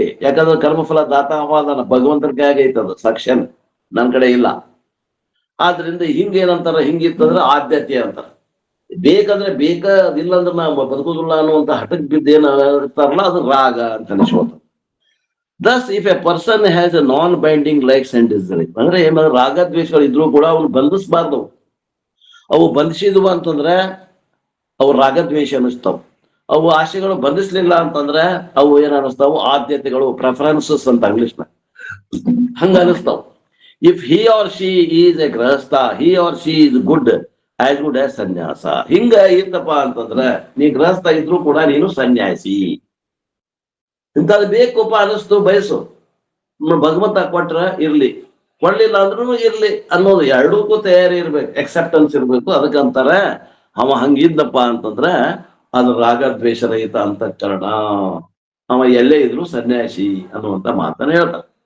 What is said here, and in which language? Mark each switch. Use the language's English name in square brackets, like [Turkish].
[Kannada] ಯಾಕಂದ್ರೆ ಕರ್ಮಫಲ ದಾತಾವಾದನ ಭಗವಂತನ ಕೈಯಾಗ ಐತದ, ಸಕ್ಷನ್ ನನ್ ಕಡೆ ಇಲ್ಲ. ಆದ್ರಿಂದ ಹಿಂಗೇನಂತಾರ, ಹಿಂಗಿತ್ತಂದ್ರೆ ಆದ್ಯತೆ ಅಂತಾರ. ಬೇಕಂದ್ರೆ ಬೇಕಾದಿಲ್ಲ ಅಂದ್ರೆ ನಾವು ಬದುಕುದಿಲ್ಲ ಅನ್ನುವಂತ ಹಠಕ್ ಬಿದ್ದು ಏನ ಇರ್ತಾರಲ್ಲ, ಅದು ರಾಗ ಅಂತ ಅನಿಸ್ಕೋತ. [English] Thus, if a person has a non-binding likes and dislikes, [Kannada] ಅಂದ್ರೆ ರಾಗದ್ವೇಷಗಳು ಇದ್ರು ಕೂಡ ಅವನು ಬಂಧಿಸಬಾರ್ದು. ಅವು ಬಂಧಿಸಿದ್ವು ಅಂತಂದ್ರೆ ಅವು ರಾಗದ್ವೇಷ ಅನಿಸ್ತಾವ. ಅವು ಆಶೆಗಳು ಬಂಧಿಸ್ಲಿಲ್ಲ ಅಂತಂದ್ರೆ ಅವು ಏನ್ ಅನಿಸ್ತಾವು, ಆದ್ಯತೆಗಳು, ಪ್ರೆಫರೆನ್ಸಸ್ ಅಂತ ಇಂಗ್ಲಿಷ್ನ ಹಂಗ ಅನಿಸ್ತಾವ. [English] If he or she is a grihastha, he or she is good as sanyasa. [Kannada] ಹಿಂಗ ಇರ್ತಪ್ಪ ಅಂತಂದ್ರ ನೀ ಗೃಹಸ್ಥ ಇದ್ರು ಕೂಡ ನೀನು ಸನ್ಯಾಸಿ. ಇಂಥದ್ದು ಬೇಕಪ್ಪ ಅನಿಸ್ತು, ಬಯಸು, ಭಗವಂತ ಕೊಟ್ರ ಇರ್ಲಿ, ಕೊಡ್ಲಿಲ್ಲ ಅಂದ್ರೂ ಇರ್ಲಿ ಅನ್ನೋದು ಎರಡಕ್ಕೂ ತಯಾರಿ ಇರ್ಬೇಕು, ಎಕ್ಸೆಪ್ಟೆನ್ಸ್ ಇರ್ಬೇಕು. ಅದಕ್ಕಂತಾರ ಅವ ಹಂಗಿದ್ದಪ್ಪ ಅಂತಂದ್ರ ಅದು ರಾಗದ್ವೇಷ ರಹಿತ ಅಂತಃಕರಣ, ಅವ ಎಲ್ಲೇ ಇದ್ರು ಸನ್ಯಾಸಿ ಅನ್ನುವಂತ ಮಾತನ್ನ ಹೇಳ್ತಾರೆ.